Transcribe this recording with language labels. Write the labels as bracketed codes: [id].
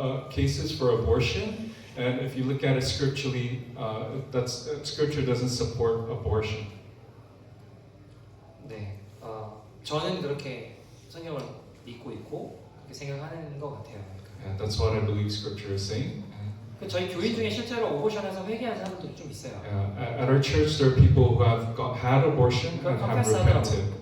[en] Cases for abortion, and if you look at it scripturally, scripture doesn't support abortion. [ko] 네, 저는 그렇게 성경을 믿고 있고 그렇게 생각하는 것 같아요. [en] Yeah, that's what I believe scripture is saying. [ko] 저희 교인 중에 실제로 어보션에서 회개한 사람들이 좀 있어요. [en] At our church, there are people who have had abortion and have repented.